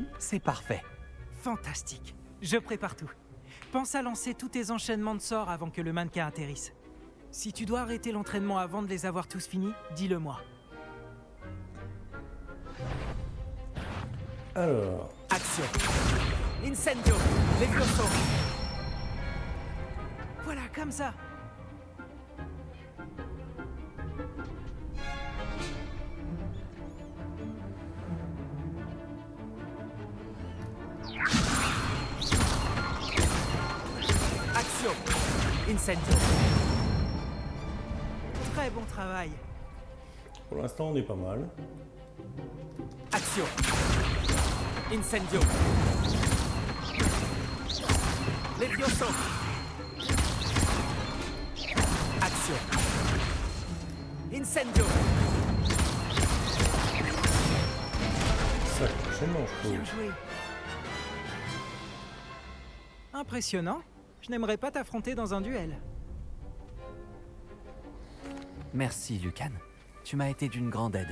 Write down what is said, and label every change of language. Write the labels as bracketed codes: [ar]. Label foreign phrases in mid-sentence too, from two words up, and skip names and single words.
[fr] C'est parfait. Fantastique. Je prépare tout. Pense à lancer tous tes enchaînements de sorts avant que le mannequin atterrisse. Si tu dois arrêter l'entraînement avant de les avoir tous finis, dis-le moi. Alors. Action. Incendio. Levioso. Voilà, comme ça. Action. Incendio. Très bon travail. Pour l'instant, on est pas mal. Action. Incendio. Levioso. Action. Incendio. Ça, prochainement, je trouve. Bien joué. Impressionnant. Je n'aimerais pas t'affronter dans un duel. Merci Lucan. Tu m'as été d'une grande aide.